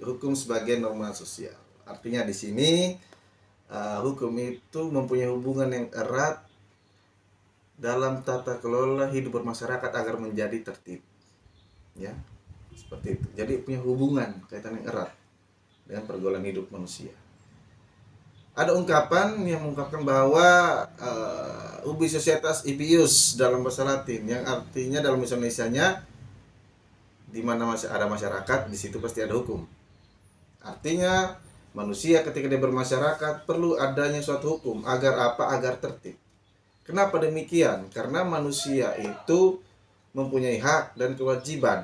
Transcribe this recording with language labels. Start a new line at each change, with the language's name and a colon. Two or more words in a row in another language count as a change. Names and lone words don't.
Indonesian: Hukum sebagai norma sosial. Artinya di sini hukum itu mempunyai hubungan yang erat dalam tata kelola hidup bermasyarakat agar menjadi tertib. Ya, seperti itu. Jadi punya hubungan kaitan yang erat dengan pergaulan hidup manusia. Ada ungkapan yang mengungkapkan bahwa
Latin: ubi societas ibius
Indonesian: dalam bahasa Latin, yang artinya dalam bahasa Indonesianya di mana ada masyarakat, di situ pasti ada hukum. Artinya manusia ketika dia bermasyarakat perlu adanya suatu hukum agar apa? Agar tertib. Kenapa demikian? Karena manusia itu mempunyai hak dan kewajiban.